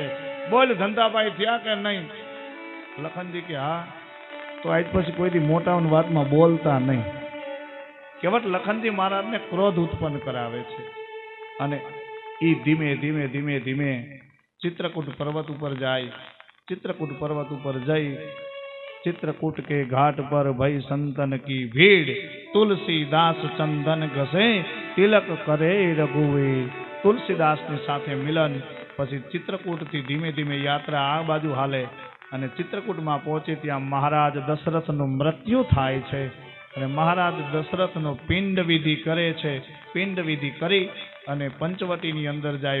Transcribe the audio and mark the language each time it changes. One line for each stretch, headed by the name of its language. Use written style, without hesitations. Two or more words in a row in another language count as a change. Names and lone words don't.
Gujarati: બોલ ધંધાભાઈ થયા કે નહીં? લખનજી કે હા. તો આજ પછી કોઈ મોટાની વાતમાં બોલતા નહીં. કેવટ લખનજી મહારાજને ક્રોધ ઉત્પન્ન કરાવે છે. અને એ ધીમે ધીમે ધીમે ધીમે ચિત્રકૂટ પર્વત ઉપર જાય. ચિત્રકૂટ પર્વત ઉપર જઈ
Hindi: चित्रकूट के घाट पर भई संतन की भीड़, तुलसीदास चंदन घसे तिलक करे रघुवीर.
Gujarati: तुलसीदासની સાથે મિલન પછી ચિત્રકૂટથી ધીમે ધીમે યાત્રા આ બાજુ હાલે અને ચિત્રકૂટમાં પહોંચે ત્યાં મહારાજ દશરથનું મૃત્યુ થાય છે અને મહારાજ દશરથનો પિંડ વિધિ કરે છે. પિંડ વિધિ કરી અને પંચવટીની અંદર જાય.